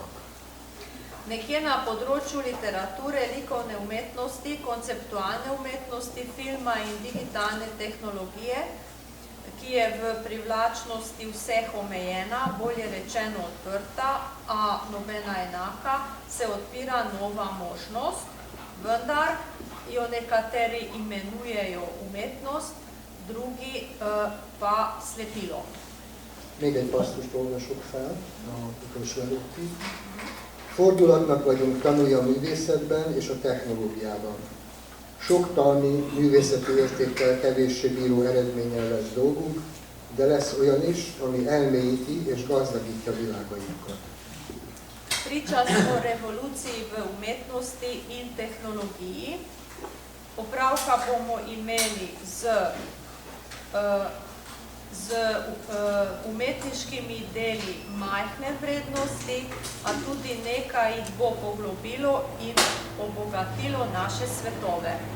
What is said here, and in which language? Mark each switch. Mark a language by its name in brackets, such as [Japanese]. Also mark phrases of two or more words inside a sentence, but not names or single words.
[Slovenian] Nekje na področju literature, likovne umetnosti, konceptualne umetnosti, filma in digitalne tehnologije, ki je v privlačnosti vseh omejena, bolje rečeno odprta, a nobena enaka, se odpira nova možnost, vendar jo nekateri imenujejo umetnost, drugi pa slepilo. [Hungarian] Még egy passzust olvasok fel, a utolsó előtti. Fordulatnak vagyunk tanulni a művészetben és a technológiában. Sok talmi művészeti értékkel kevéssé bíró eredménnyel lesz dolgunk, de lesz olyan is, ami elmélyíti és gazdagítja világainkat. [Slovenian] Priča smo revoluciji v umetnosti in tehnologiji. Opravka bomo imeli z umetniškimi deli majhne vrednosti, a tudi nekaj jih bo poglobilo in obogatilo naše svetove.